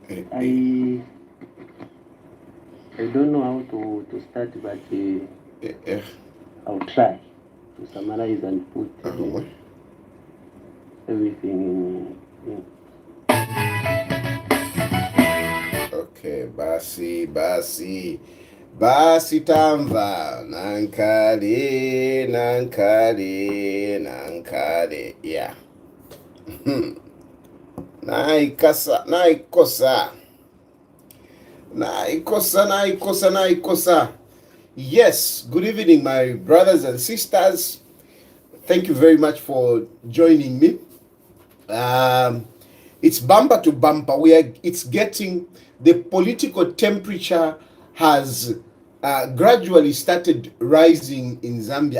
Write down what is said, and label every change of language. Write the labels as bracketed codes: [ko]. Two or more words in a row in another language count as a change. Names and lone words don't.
[en] I don't know how to start, but I'll try to summarize and put everything in. [ny] Okay, basi tamva nankali, yeah. [bem] naikosa. [en] Yes, good evening, my brothers and sisters. Thank you very much for joining me. It's bumper to bumper. It's getting, the political temperature has gradually started rising in Zambia.